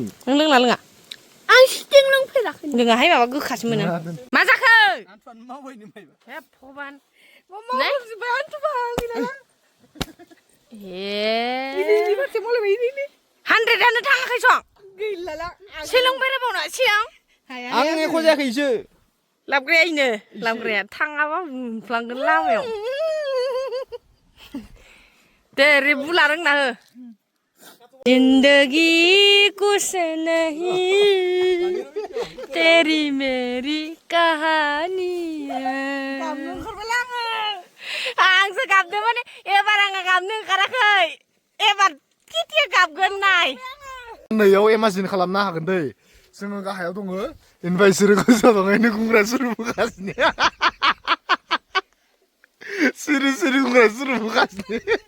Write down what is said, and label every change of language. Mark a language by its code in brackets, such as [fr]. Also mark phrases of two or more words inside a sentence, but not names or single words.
[brx] नों लोङा आं सिटिं लोंफेराखै लोङाहाय माबा गोखासो मोनो मा जाखो भगबान हानद्रेदानो थाङाखै सं शिलं बेरायबावना सिगां आं एख' जायाखैसो लाबग्राया थाङाबा बुंफ्लांगोन लामायाव दे रेबुला रोंना हो [hi] जिंदगी कुछ नहीं तेरी मेरी कहानी [brx] आंसो गाबदों माने एबार आङो गाबनो ओंखाराखै एबार केटिया गाबगोन नाय नैयाव इमाजिन खालामनो हागोन दै जोङो गाहायाव दङ ओमफ्राय बिसोरो गोजौआव दङ गुंग्रा सुरुबोगासिनो सिरि गुंग्रा सुरुबोगासिनो